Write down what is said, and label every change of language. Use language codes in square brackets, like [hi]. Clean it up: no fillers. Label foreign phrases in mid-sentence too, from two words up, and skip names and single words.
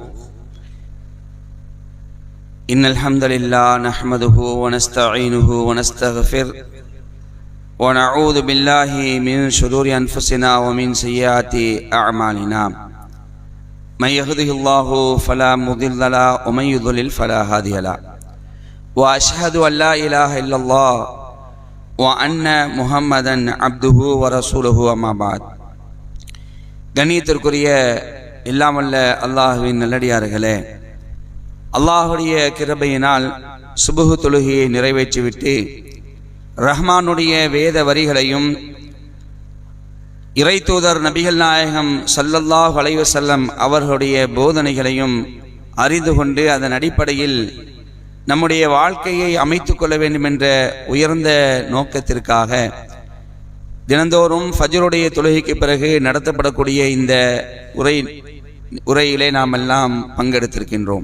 [ar] إن الحمد لله نحمده ونستعينه ونستغفر ونعوذ بالله من شرور أنفسنا ومن سيئات أعمالنا من يهده الله فلا مضل له ومن يضلل فلا هادي له وأشهد أن لا إله إلا الله وأن محمدا عبده ورسوله أما بعد. [ta] கண்ணியத்திற்குரிய இல்லாமல்ல அல்லாஹுவின் நல்லடியார்களே, அல்லாஹுடைய கிருபையினால் சுபஹு தொழுகையை நிறைவேற்றிவிட்டு ரஹ்மானுடைய வேத வரிகளையும் இறை தூதர் நபிகள் நாயகம் [ar] صلى الله عليه وسلم [ta] அவர்களுடைய போதனைகளையும் அறிந்து கொண்டு அதன் அடிப்படையில் நம்முடைய வாழ்க்கையை அமைத்து கொள்ள வேண்டும் என்ற உயர்ந்த நோக்கத்திற்காக தினந்தோறும் ஃபஜ்ருடைய தொழுகைக்கு பிறகு நடத்தப்படக்கூடிய இந்த உரையிலே நாம் எல்லாம் பங்கெடுத்திருக்கின்றோம்.